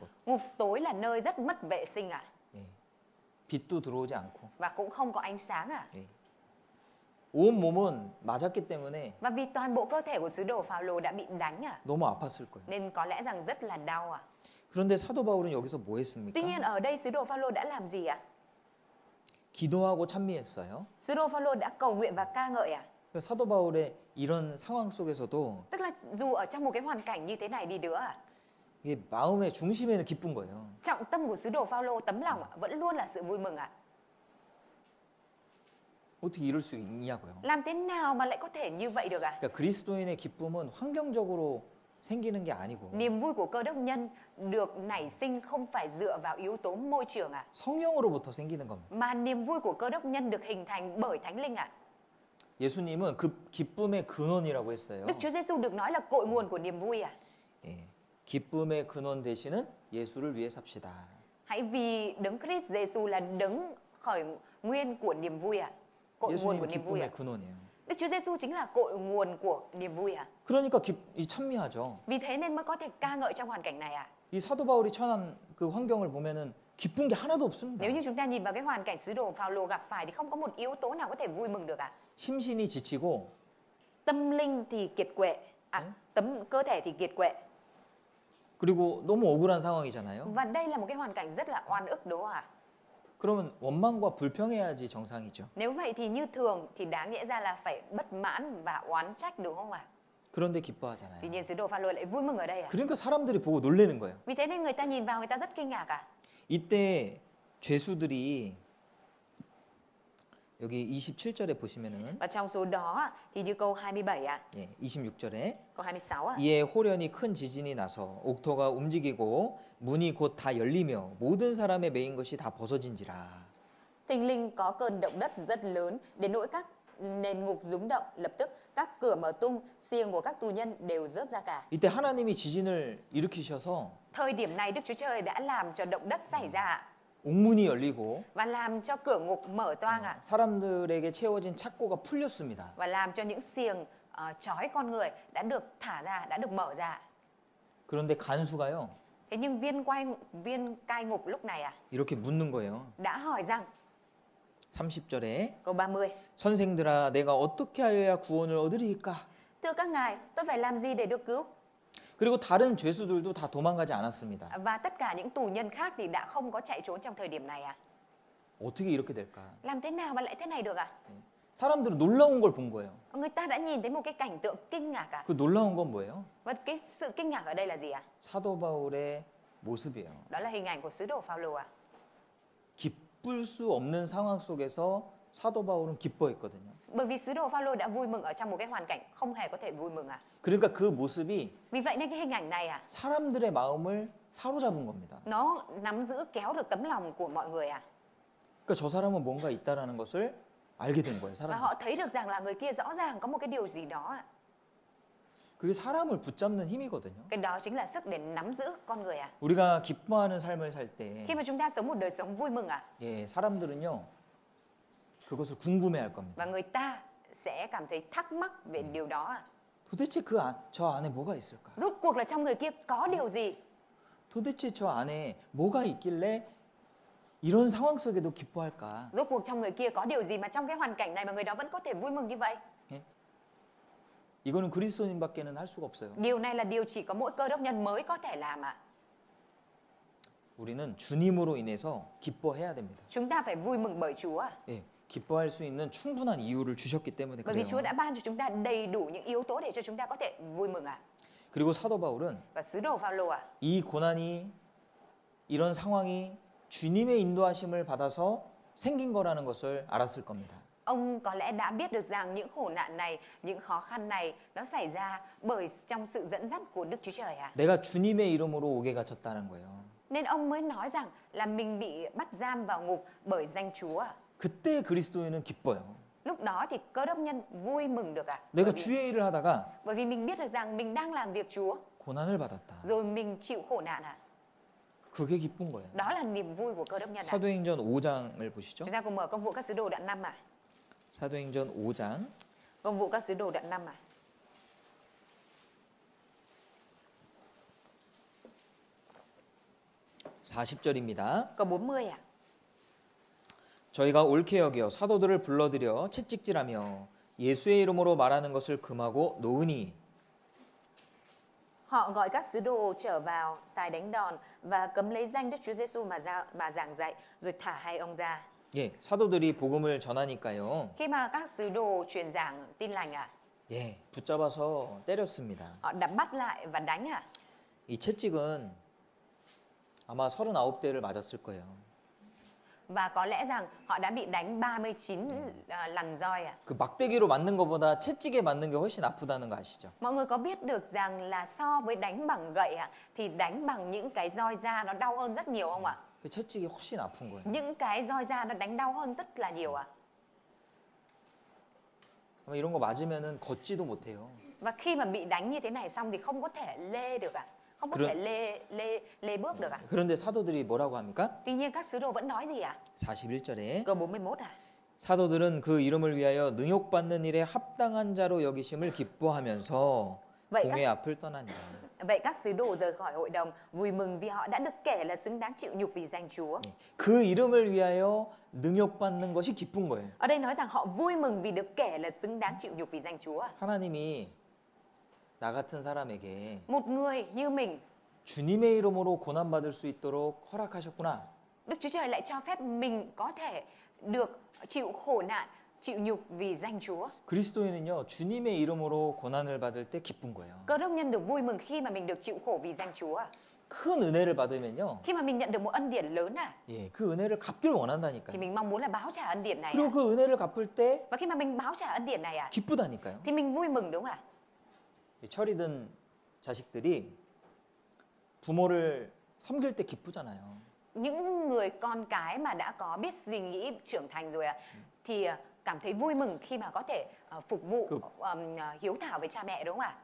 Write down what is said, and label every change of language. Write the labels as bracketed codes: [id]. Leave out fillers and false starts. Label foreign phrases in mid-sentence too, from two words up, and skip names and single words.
[vi] Ngục tối là nơi rất mất vệ sinh à [ko] 예, 빛도 들어오지 않고 [vi] và cũng không có ánh sáng à. [ko] 예. 온 몸은 맞았기 때문에 [vi] Và vì toàn bộ cơ thể của sứ đồ Phaolô đã bị đánh à, [ko] 너무 아팠을 거예요. [vi] nên có lẽ rằng rất là đau à. [ko] 그런데 사도 바울은 여기서 뭐 [vi] Tuy nhiên [ko] 했습니까? [vi] ở đây sứ đồ Phaolô đã làm gì ạ? [ko] 기도하고 찬미했어요. [vi] Sứ đồ Phaolô đã cầu nguyện và ca ngợi à? [ko] 사도 바울의 이런 상황 속에서도 [vi] Tức là dù ở trong một cái hoàn cảnh như thế này đi nữa à, [ko] 이게 마음의 중심에는 기쁜 거예요. [vi] trọng tâm của sứ đồ Phaolô tấm lòng vẫn luôn là sự vui mừng ạ. [ko] 어떻게 이럴 수 있냐고요. [vi] Làm thế nào mà lại có thể như vậy được ạ? [ko] 그러니까 그리스도인의 기쁨은 환경적으로 생기는 게 아니고 [vi] Niềm vui của cơ đốc nhân được nảy sinh không phải dựa vào yếu tố môi trường ạ, [ko] 성령으로부터 생기는 겁니다. [vi] mà niềm vui của cơ đốc nhân được hình thành bởi Thánh Linh ạ. [ko] 예수님은 그 기쁨의 근원이라고 했어요. [vi] Đức Chúa Giêsu được nói là cội nguồn của niềm vui ạ. [ko] 예, 기쁨의 근원 되시는 예수를 위해 삽시다. [vi] Hãy vì đấng Christ Giêsu là đấng khởi nguyên của niềm vui ạ. Cội nguồn của [ko] 예수님이 [vi] niềm vui ạ. [ko] 기쁨의 근원이에요. [vi] Đức Chúa Giêsu chính là cội nguồn của niềm vui ạ. [ko] 그러니까 찬미하죠. [vi] Vì thế nên mới có thể ca ngợi trong hoàn cảnh này ạ. [ko] 이 사도 바울이 처한 그 환경을 보면은 기쁜 게 하나도 없습니다. [vi] Nếu như chúng ta nhìn vào cái hoàn cảnh sứ đồ Phaolô gặp phải thì không có một yếu tố nào có thể vui mừng được ạ. [ko] 심신이 지치고 [vi] Tâm linh thì kiệt quệ, cơ thể thì kiệt quệ. [ko] 그리고 너무 억울한 상황이잖아요. [vi] Và đây là một cái hoàn cảnh rất là oan ức đúng không ạ? [ko] 그러면 원망과 불평해야지 정상이죠. [vi] Nếu vậy thì như thường thì đáng nhẽ ra là phải bất mãn và oán trách đúng không ạ? [ko] 그런데 기뻐하잖아요. [vi] Tuy nhiên sứ đồ Phaolô lại vui mừng ở đây ạ. [ko] 그러니까 사람들이 보고 놀라는 거예요. [vi] Vì thế nên người ta nhìn vào người ta rất kinh ngạc ạ. [ko] 이때 죄수들이 여기 27절에 보시면은 [vi] Và trong số đó thì như câu 27 ạ, [ko] 예, 26절에 [vi] câu 26 ạ. [ko] 이에 호련히 큰 지진이 나서 옥토가 움직이고 문이 곧 다 열리며 모든 사람의 매인 것이 다 벗어진지라. [vi] Thình lình có cơn động đất rất lớn, đến nỗi các nền ngục rúng động, lập tức các cửa mở tung, xiềng của các tù nhân đều rớt ra cả. [ko] 이때 하나님이 지진을 일으키셔서 [vi] Thời điểm này Đức Chúa Trời đã làm cho động đất xảy ra ạ, [ko] 옥문이 열리고 [vi] và làm cho cửa ngục mở toang ạ, [ko] 사람들에게 채워진 착고가 풀렸습니다. [vi] và làm cho những xiềng trói con người đã được thả ra, đã được mở ra. [ko] 그런데 간수가요, [vi] Thế nhưng viên cai ngục lúc này [ko] 이렇게 묻는 거예요. [vi] đã hỏi rằng, [ko] 30절에 [vi] câu 30, [ko] 선생들아 내가 어떻게 하여야 구원을 얻으리이까? [vi] thưa các ngài, tôi phải làm gì để được cứu? [ko] 그리고 다른 죄수들도 다 도망가지 않았습니다. [vi] Và tất cả những tù nhân khác thì đã không có chạy trốn trong thời điểm này [ko] 어떻게 이렇게 될까? [vi] Làm thế nào mà lại thế này được [ko] 사람들은 놀라운 걸 본 거예요. [vi] Người ta đã nhìn thấy một cái cảnh tượng kinh ngạc [ko] 그 놀라운 건 뭐예요? [vi] Và cái sự kinh ngạc ở đây là gì [ko] 사도 바울의 모습이에요. [vi] Đó là hình ảnh của sứ đồ Phaolô [ko] 기쁠 수 없는 상황 속에서 사도 바울은 기뻐했거든요. [vi] Bởi vì sứ đồ Phaolô đã vui mừng ở trong một cái hoàn cảnh không hề có thể vui mừng [ko] 그러니까 그 모습이 [vi] Vì vậy nên cái hình ảnh này [ko] 사람들의 마음을 사로잡은 겁니다. [vi] nó nắm giữ kéo được tấm lòng của mọi người [ko] 그러니까 저 사람은 뭔가 있다라는 것을 알게 된 거예요. [vi] Và [ko] 사람. [vi] họ thấy được rằng là người kia rõ ràng có một cái điều gì đó [ko] 그게 사람을 붙잡는 힘이거든요. [vi] Cái đó chính là sức để nắm giữ con người [ko] 우리가 기뻐하는 삶을 살 때, [vi] Khi mà chúng ta sống một đời sống vui mừng [ko] 예, 사람들은요 그것을 궁금해할 겁니다. [vi] và người ta sẽ cảm thấy thắc mắc về điều đó [ko] 도대체 저 안에 뭐가 있을까? [vi] Rốt cuộc là trong người kia có điều gì? [ko] 도대체 저 안에 뭐가 있길래 이런 상황 속에도 기뻐할까? [vi] Rốt cuộc trong người kia có điều gì mà trong cái hoàn cảnh này mà người đó vẫn có thể vui mừng như vậy? [ko] 예? 이거는 그리스도인밖에는 할 수가 없어요. [vi] Điều này là điều chỉ có mỗi cơ đốc nhân mới có thể làm [ko] 우리는 주님으로 인해서 기뻐해야 됩니다. [vi] Chúng ta phải vui mừng bởi Chúa [ko] 예, 기뻐할 수 있는 충분한 이유를 주셨기 때문에 [vi] Bởi vì [ko] 그래요. [vi] Chúa đã ban cho chúng ta đầy đủ những yếu tố để cho chúng ta có thể vui mừng [ko] 그리고 사도 바울은 [vi] Và sứ đồ Phaolô [ko] 이 고난이 이런 상황이 주님의 인도하심을 받아서 생긴 거라는 것을 알았을 겁니다. [vi] ông có lẽ đã biết được rằng những khổ nạn này, những khó khăn này nó xảy ra bởi trong sự dẫn dắt của Đức Chúa Trời [ko] 내가 주님의 이름으로 옥에 갇혔다는 거예요. [vi] Nên ông mới nói rằng là mình bị bắt giam vào ngục bởi danh Chúa [ko] 그때 그리스도인은 기뻐요. [vi] Lúc đó thì cơ đốc nhân vui mừng được [ko] 내가 주의 일을 하다가 [vi] Bởi vì mình biết được rằng mình đang làm việc Chúa [ko] 고난을 받았다. [vi] rồi mình chịu khổ nạn [ko] 그게 기쁜 거예요. [vi] Đó là niềm vui của cơ đốc nhân [ko] 사도행전 5장을 보시죠. [vi] Chúng ta cùng mở công vụ các sứ đồ đoạn 5 [ko] 사도행전 5장 [vi] Công vụ các sứ đồ đoạn 5 [ko] 40절입니다. [vi] Câu 40 [ko] 저희가 옳게 여겨 사도들을 불러들여 채찍질하며 예수의 이름으로 말하는 것을 금하고 놓으니 [vi] Họ gọi các sứ đồ trở vào, xài đánh đòn và cấm lấy danh Đức Chúa Giêsu mà giảng dạy, rồi thả hai ông ra. [ko] 예, 사도들이 복음을 전하니까요. [vi] Khi mà các sứ đồ truyền giảng tin lành [ko] 예, 붙잡아서 때렸습니다. [vi] họ đã bắt lại và đánh [ko] 이 채찍은 아마 39대를 맞았을 거예요. [vi] Và có lẽ rằng họ đã bị đánh 39 lần roi [ko] 그 막대기로 맞는 것보다 채찍에 맞는 게 훨씬 아프다는 거 아시죠? [vi] Mọi người có biết được rằng là so với đánh bằng gậy thì đánh bằng những cái roi da nó đau hơn rất nhiều không ạ? [ko] 그 채찍이 훨씬 아픈 거예요. [vi] Những cái roi da nó đánh đau hơn rất là nhiều [ko] 아마 이런 거 맞으면은 걷지도 못해요. [vi] Và khi mà bị đánh như thế này xong thì không có thể lê được Không có thể lê bước được [ko] 그런데 사도들이 뭐라고 합니까? [vi] Tuy nhiên các sứ đồ vẫn nói gì [ko] 41절에 [vi] Câu 41 [ko] 사도들은 그 이름을 위하여 능욕받는 일에 합당한 자로 여기심을 기뻐하면서 [vi] Vậy [ko] 공의 앞을 떠나니라. [vi] Vậy các sứ đồ rời khỏi hội đồng vui mừng vì họ đã được kể là xứng đáng chịu nhục vì danh Chúa. [ko] 그 이름을 위하여 능욕받는 것이 기쁜 거예요. [vi] Ở đây nói rằng họ vui mừng vì được kể là xứng đáng chịu nhục vì danh Chúa. [ko] 하나님이 나 같은 사람에게 [vi] Một người như mình, [ko] 주님의 이름으로 고난 받을 수 있도록 허락하셨구나. [vi] Đức Chúa Trời lại cho phép mình có thể được chịu khổ nạn, chịu nhục vì danh Chúa. [ko] 그리스도인은요, 주님의 이름으로 고난을 받을 때 기쁜 거예요. [vi] Cơ đốc nhân được vui mừng khi mà mình được chịu khổ vì danh Chúa. [ko] 큰 은혜를 받으면요. [vi] Khi mà mình nhận được một ân điển lớn [ko] 예, 그 은혜를 갚기를 원한다니까요. [vi] thì mình mong muốn là báo trả ân điển này [ko] 그리고 그 은혜를 갚을 때 [vi] Và khi mà mình báo trả ân điển này [ko] 기쁘다니까요. [vi] thì mình vui mừng đúng không ạ? [ko] 이 철이 든 자식들이 부모를 섬길 때 기쁘잖아요. [vi] Những người con cái mà đã có biết suy nghĩ trưởng thành rồi thì cảm thấy vui mừng khi mà có thể phục vụ hiếu thảo với cha mẹ đúng không ạ?